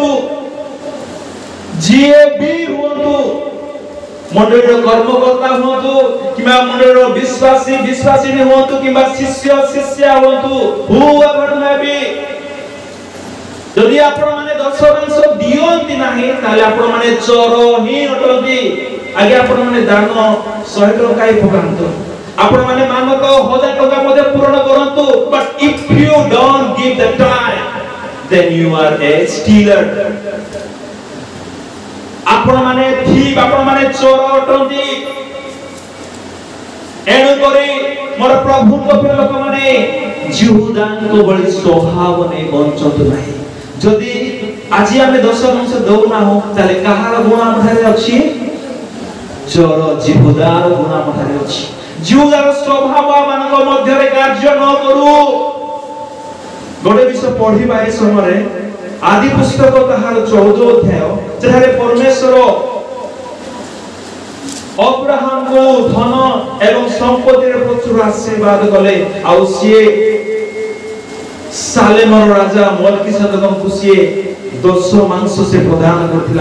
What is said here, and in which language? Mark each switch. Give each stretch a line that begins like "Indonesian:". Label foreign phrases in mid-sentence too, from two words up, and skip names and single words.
Odia: ହୁଅନ୍ତୁ ମଣ୍ଡଳୀର କର୍ମକର୍ତ୍ତା ହୁଅନ୍ତୁ କିମ୍ବା ମଣ୍ଡଳୀର ବିଶ୍ୱାସୀ ହୁଅନ୍ତୁ କିମ୍ବା ଶିଷ୍ୟ ହୁଅନ୍ତୁ
English: however maybe
Odia: ଯଦି ଆପଣ ମାନେ ଦଶମାଂଶ ଦିଅନ୍ତି ନାହିଁ ତାହାଲେ ଆପଣ ମାନେ ଚୋର ହିଁ ଅଟନ୍ତି ଆଗେ ଆପଣ ମାନେ ଦାନ 100 ଟଙ୍କା ହିଁ ପକାନ୍ତୁ ଆପଣ ମାନେ ମାନଙ୍କ 1000 ଟଙ୍କା ମଧ୍ୟରେ ପୂର୍ଣ୍ଣ କରନ୍ତୁ
English: but if then you are a stealer.
Odia: ଆପଣ ମାନେ thief, ଆପଣ ମାନେ ଚୋର ଅଟନ୍ତି। ଏଣୁ କରି ମୋର ପ୍ରଭୁ କୁ ପ୍ରିୟ ଲୋକ ମାନେ ଯିହୁଦାଙ୍କ ବଳି ସ୍ୱଭାବ ନେଇ ବଞ୍ଚନ୍ତୁ ନାହିଁ। ଯଦି ଆଜି ଆମେ ଦଶମାଂଶ ଦଉ ନା ହୋ ତାହାଲେ କାହାର ଗୁଣ ଆମଠାରେ ଅଛି? ଚୋର ଯିହୁଦାର ଗୁଣ ଆମଠାରେ ଅଛି। ଯିହୁଦାର ସ୍ୱଭାବ ମାନଙ୍କ ମଧ୍ୟ ରେ କାର୍ଯ୍ୟ ନ କରୁ। ଗୋଟେ ବିଷୟ ପଢିବା ଏ ସମୟ ଆଦି ପୁସ୍ତକ କାହାର 14 ଅଧ୍ୟାୟ ଯାହାରେ ପରମେଶ୍ୱର ଅବ୍ରାହମ କୁ ଧନ ଏବଂ ସମ୍ପତ୍ତି ରେ ପ୍ରଚୁର ଆଶୀର୍ବାଦ କଲେ ଆ ସେ ସାଲେମର ରାଜା ମଲକୀସେଦେକ କୁ ସେ ଦଶମାଂଶ ସେ ପ୍ରଦାନ କରଥିଲା।